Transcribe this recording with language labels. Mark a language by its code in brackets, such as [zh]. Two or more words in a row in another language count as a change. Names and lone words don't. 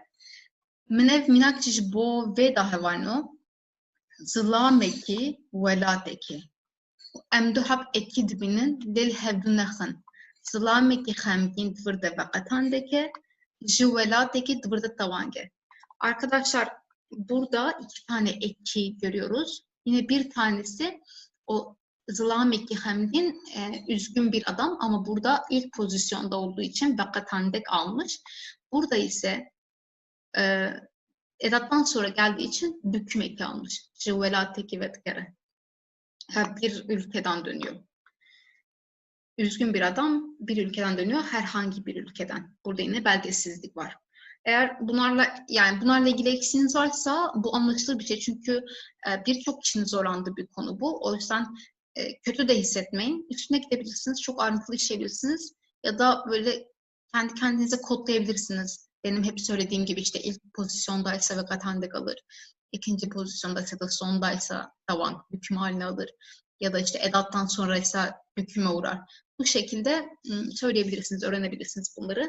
[ku] Min ev mînak çi ji bo vê da hevano zilamekî welatekî. Em du hep ekî dibînin lêl hevdû nexin. Zilamekî xemgîn divir de veqetan dike, ji welatekî divir de tawange. [tr] Arkadaşlar burada iki tane eki görüyoruz. Yine bir tanesi o [ku] zilamekî xemgîn [tr] üzgün bir adam ama burada ilk pozisyonda olduğu için [ku] veqetan dek [tr] almış. Burada ise edattan sonra geldiği için büküm eki almış. [ku] Ji welatekî vedigere. [tr] Bir ülkeden dönüyor. Üzgün bir adam bir ülkeden dönüyor, herhangi bir ülkeden. Burada yine belgesizlik var. Eğer bunlarla ilgili eksiğiniz varsa bu anlaşılır bir şey. Çünkü birçok kişinin zorlandığı bir konu bu. O yüzden kötü de hissetmeyin. Üstüne gidebilirsiniz, çok ayrıntılı işleyebilirsiniz. Ya da böyle kendi kendinize kodlayabilirsiniz. Benim hep söylediğim gibi işte ilk pozisyondaysa veqetan alır. İkinci pozisyondaysa da sondaysa tavan büküm haline alır. Ya da işte edattan sonraysa büküme uğrar. Bu şekilde söyleyebilirsiniz, öğrenebilirsiniz bunları.